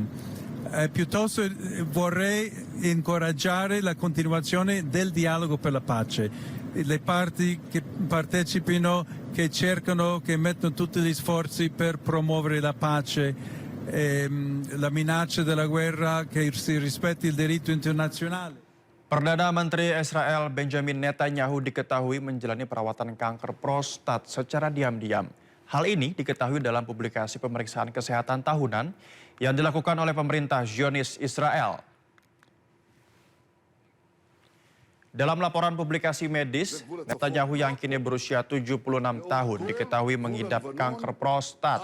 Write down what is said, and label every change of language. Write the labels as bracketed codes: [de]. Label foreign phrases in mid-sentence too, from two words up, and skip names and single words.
[it] Piuttosto vorrei incoraggiare la continuazione del dialogo per la pace. Le parti che partecipino, che cercano, che mettono tutti gli sforzi per promuovere la pace, la minaccia della guerra, che si rispetti il diritto internazionale. [id] Perdana Menteri Israel Benjamin Netanyahu diketahui menjalani perawatan kanker prostat secara diam-diam. Hal ini diketahui dalam publikasi pemeriksaan kesehatan tahunan yang dilakukan oleh pemerintah Zionis Israel. Dalam laporan publikasi medis, Netanyahu yang kini berusia 76 tahun diketahui mengidap kanker prostat.